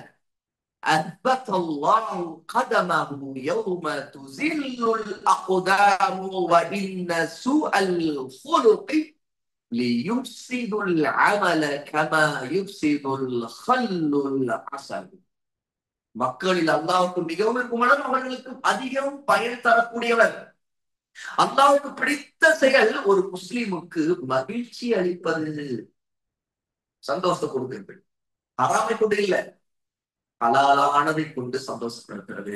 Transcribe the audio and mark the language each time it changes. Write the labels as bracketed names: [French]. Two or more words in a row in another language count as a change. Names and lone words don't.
[Arabic] أثبت الله قدمه يوم تزل الأقدام وإن سوء الخلق ليفسد العمل كما يفسد الخل العسل. [Tamil] மக்களில் அல்லாஹ்வுக்கு மிகவும் விருப்பமானவர், அவர்களுக்கு அதிகம் பயன் தரக்கூடியவர். அல்லாஹ்வுக்கு பிடித்த செயல் ஒரு முஸ்லிமுக்கு மகிழ்ச்சி அளிப்பது, சந்தோஷத்தை கொடுக்கிறது. ஹராமை கொண்டு இல்ல, ஹலாலானதை கொண்டு சந்தோஷப்படுத்துறது.